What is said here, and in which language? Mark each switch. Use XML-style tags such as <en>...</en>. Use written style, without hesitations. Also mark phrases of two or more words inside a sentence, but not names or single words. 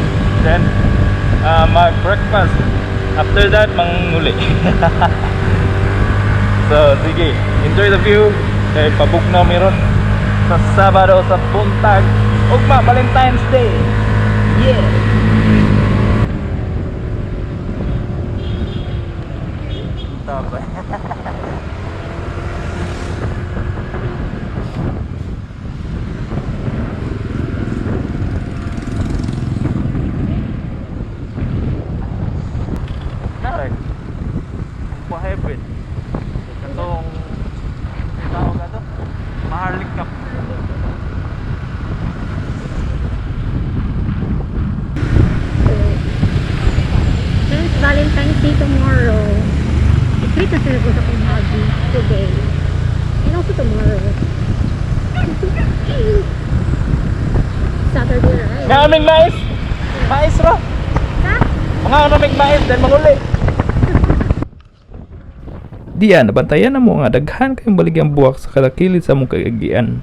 <en>Then mag-breakfast. After that,</en> <ceb>manguli.</ceb> <en>So sige, enjoy the view.</en> <ceb>Kay pabugnaw meron sa Sabado sa buntag. Ugma, Valentine's Day. Yeah. Tapos heaven. Katong tawag ka to? Maharlik Cup.</ceb> <en>Since Valentine's Day tomorrow,</en> <ceb>i-treat na sila ko sa kong hobby today.</ceb> <en>And also tomorrow. Saturday, right?</en> <ceb>Nga aming mais! Mais ro! Ha? Mga aming mais, then manguli! Diyan, nabantayan na mo nga daghan kayong baligyang buwak sa kalakilid sa mong kagagian.</ceb>